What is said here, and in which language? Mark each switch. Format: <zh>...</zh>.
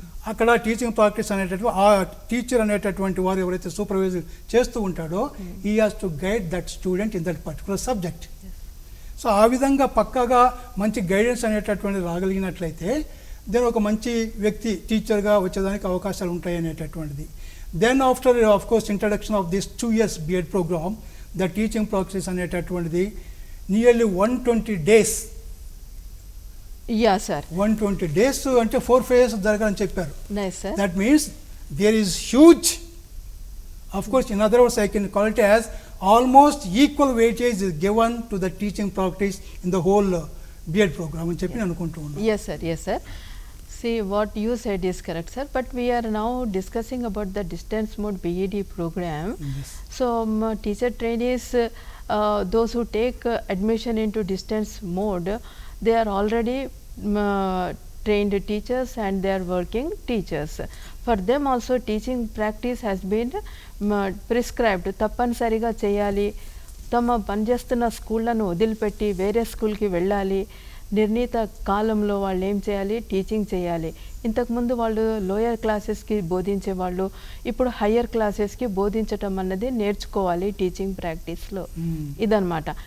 <te>అక్కడ teaching practice అనేటటువంటి ఆ టీచర్ అనేటటువంటి వారు ఎవరైతే సూపర్వైజర్ చేస్తూ ఉంటాడో</te> <en>He has to guide that student in that particular subject.</en> <te>So ఆ విధంగా పక్కాగా మంచి గైడెన్స్ అనేటటువంటి రాగలిగినట్లయితే దెన్ ఒక మంచి వ్యక్తి టీచర్గా వచ్చేదానికి అవకాశాలు ఉంటాయి అనేటటువంటిది.</te> <en>Then after of course introduction of this 2 years B.Ed program, the teaching practice అనేటటువంటిది nearly 120 days. Yeah sir,</en> <te>120 days అంటే 4 phases జరగాలని చెప్పారు.</te> <en>Nice sir. That means there is huge, of course in other words I can call it as almost equal weightage is given to the teaching practice in the whole B.Ed program</en> <te>అని చెప్పి అనుకుంటూ ఉన్నాను.</te> <en>Yes sir, yes sir. See, what you said is correct, sir. But we are now discussing about the distance mode BEd program. Yes. So, teacher trainees, those who take admission into distance mode, they are already trained teachers and they are working teachers. For them also, teaching practice has been prescribed.</en> <te>తప్పనిసరిగా చేయాలి, తమ పనిచేస్తున్న స్కూళ్ళను వదిలిపెట్టి వేరే స్కూల్కి వెళ్ళాలి, నిర్ణీత కాలంలో వాళ్ళు ఏం చేయాలి, టీచింగ్ చేయాలి. ఇంతకుముందు వాళ్ళు లోయర్ క్లాసెస్కి బోధించేవాళ్ళు, ఇప్పుడు హయ్యర్ క్లాసెస్కి బోధించటం అన్నది నేర్చుకోవాలి టీచింగ్ ప్రాక్టీస్లో. ఇదన్నమాట.</te>